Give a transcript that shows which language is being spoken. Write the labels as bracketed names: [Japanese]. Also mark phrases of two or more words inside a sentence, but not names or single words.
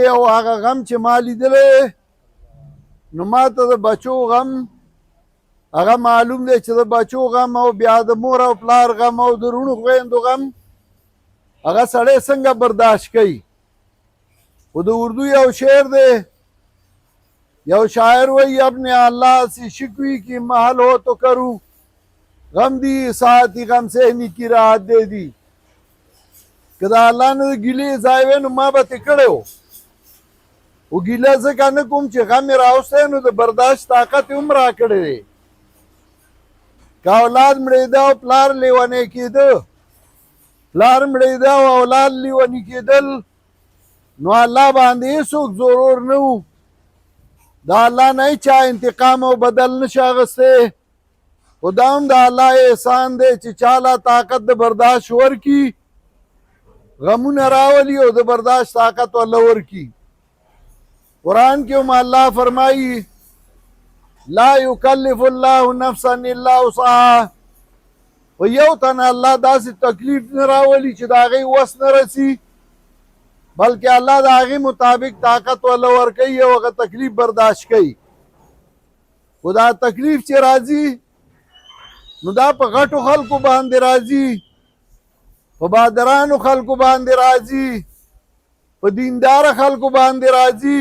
[Pashto] او هغه غم چې ما لیدلی نو ما ته د بچو غم هغه معلوم دی چې د بچو غم او بیا د مور او پلار غم او د وروڼو خویندو غم هغه سړی څنګه برداشت کوي. خو د اردو یو شعر دی، یو شاعر وی [Urdu] اپنے اللہ سے شکوی کی محل ہو تو کروں، غم دی ساعتی غم سہنی کی راحت دے دی. [Pashto] که دا الله نه ګیلې ځای وی نو ما به ترې کړی و، خو ګیله ځکه نه کوم چې غم یې راوستی نو د برداشت طاقت یې هم راکړی دی. که اولاد مړېده او پلار لیونی کېده، پلار مړېده او اولاد لیوني کېدل نو الله باندې هېڅوک ضرور نه و. دا الله نه چا انتقام او بدل نشي اخیستی. خو دا هم د الله احسان دی چې چاله طاقت د برداشت ورکي، غمونه راولي او د برداشت طاقت ورله ورکي. قرآن کې هم الله فرمایي [Arabic] لا یکلف الله نفسا الا وسعها. [Pashto] و یو تن الله داسې تکلیف نه راولي چې د هغې وس نه رسي، بلکې الله د هغې مطابق طاقت ورله ورکوي او هغه تکلیف برداشت کوي. خو دا تکلیف چې راځي نو دا په غټو خلکو باندې راځي، په بادرانو خلکو باندې راځي، په دینداره خلکو باندې راځي.